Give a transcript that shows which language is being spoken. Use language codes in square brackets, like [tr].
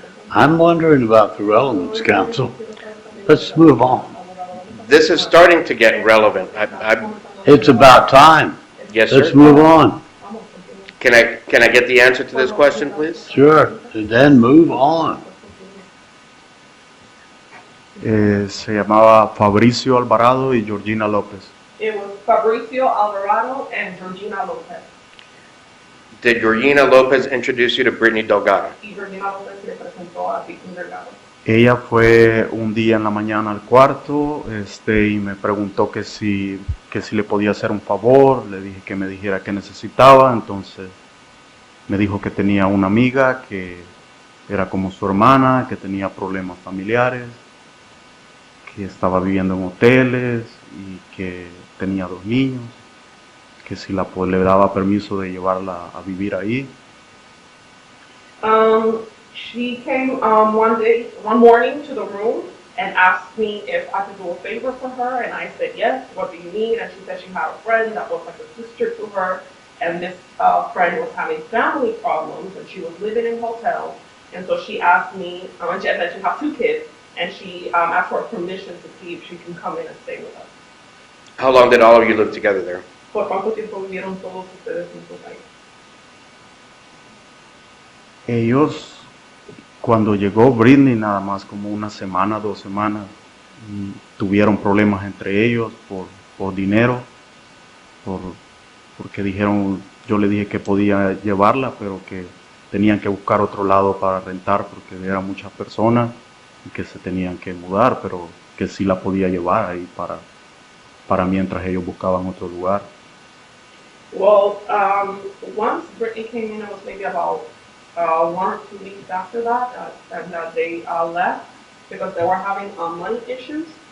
[en] I'm wondering about the relevance, counsel. Let's move on. This is starting to get relevant. It's about time. Yes, Let's sir. move on. Can I get the answer to this question, please? Sure, and then move on. [es] Se llamaba Fabricio Alvarado y Georgina López. [en] It was Fabricio Alvarado and Georgina Lopez. Did Georgina Lopez introduce you to Brittany Delgado? [es] Y Georgina López le presentó a Britney Delgado. Ella fue un día en la mañana al cuarto y me preguntó que si le podía hacer un favor. Le dije que me dijera qué necesitaba. Entonces me dijo que tenía una amiga que era como su hermana, que tenía problemas familiares, que estaba viviendo en hoteles y que tenía 2 niños, que si le daba permiso de llevarla a vivir ahí. [en] She came one morning to the room and asked me if I could do a favor for her, and I said yes. What do you need? And she said she had a friend that was like a sister to her, and this friend was having family problems, and she was living in hotels, and so she asked me, and she said she had 2 kids, and she asked for permission to see if she can come in and stay with us. How long did all of you live together there? [es] ¿Por cuánto tiempo vivieron todos ustedes en su país? Ellos, cuando llegó Britney, nada más como 1 semana, 2 semanas, tuvieron problemas entre ellos por dinero, porque dijeron, yo le dije que podía llevarla, pero que tenían que buscar otro lado para rentar porque eran muchas personas y que se tenían que mudar, pero que sí la podía llevar ahí para mientras ellos buscaban otro lugar. [en] Well, once Brittany came in, it was maybe about 1 or 2 weeks after that, and they left because they were having money issues.